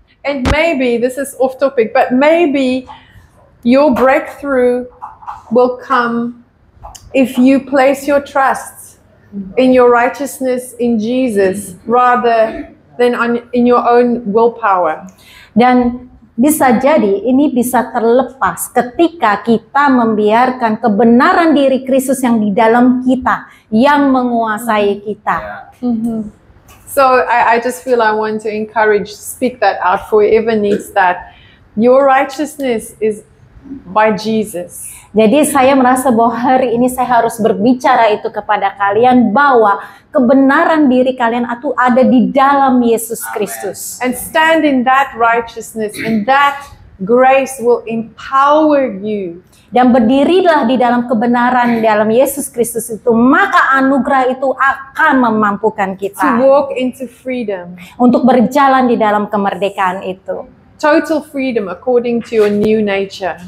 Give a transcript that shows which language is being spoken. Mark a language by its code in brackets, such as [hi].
[en] And maybe this is off topic, but maybe your breakthrough will come if you place your trust in your righteousness in Jesus rather than in your own willpower. [id] Dan bisa jadi ini bisa terlepas ketika kita membiarkan kebenaran diri Kristus yang di dalam kita yang menguasai kita. [en] So I just feel I want to encourage, speak that out for whoever needs that. Your righteousness is by Jesus. [id] Jadi saya merasa bahwa hari ini saya harus berbicara itu kepada kalian bahwa kebenaran diri kalian itu ada di dalam Yesus Kristus. [en] And stand in that righteousness, and that grace will empower you. [id] Dan berdirilah di dalam kebenaran dalam Yesus Kristus itu, maka anugerah itu akan memampukan [en] To [id] kita [en] walk into freedom. [id] untuk berjalan di dalam kemerdekaan itu. [en] Total freedom according to your new nature.